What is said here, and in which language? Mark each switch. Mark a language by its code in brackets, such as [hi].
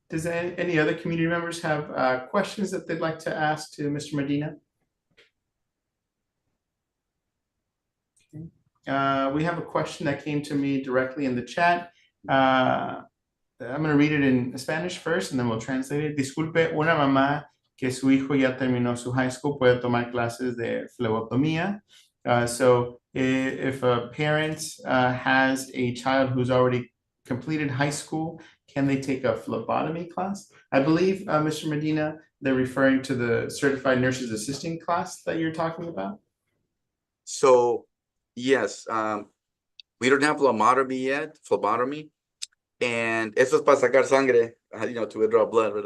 [en] Does any other community members have questions that they'd like to ask to Mr. Medina? Okay. We have a question that came to me directly in the chat. I'm going to read it in Spanish first, and then we'll translate it. [es] Disculpe, una mamá que su hijo ya terminó su [en] high school [es] puede tomar clases de flebotomía. [en] So if a parent has a child who's already completed high school, can they take a phlebotomy class? I believe, Mr. Medina, they're referring to the certified nurses assisting class that you're talking about. So, yes, we don't have phlebotomy, and [es] eso es para sacar sangre, [en] to withdraw blood. Right?